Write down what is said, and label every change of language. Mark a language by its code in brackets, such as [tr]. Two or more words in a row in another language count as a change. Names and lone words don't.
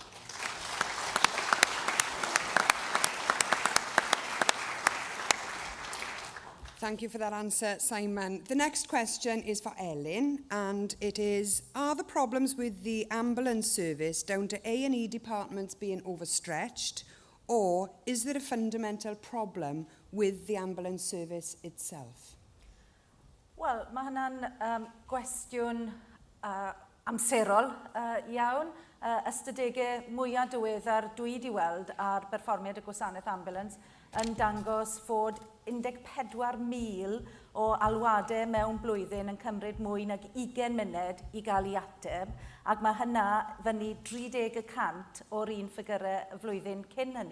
[en] Thank you for that answer, Simon. The next question is for Ellen, and it is, are the problems with the ambulance service down to A&E departments being overstretched, or is there a fundamental problem with the ambulance service itself? [cy] Wel, mae hynna'n gwestiwn amserol iawn. Ystadegau mwyaf diweddar dwi wedi weld ar berfformiad y gwasanaeth ambulans yn dangos fod 14,000 o alwadau mewn blwyddyn yn cymryd mwy nag 20 munud i gael ei ateb, ac mae hynna fyny 30% o'r un ffigurau y flwyddyn cyn hynny.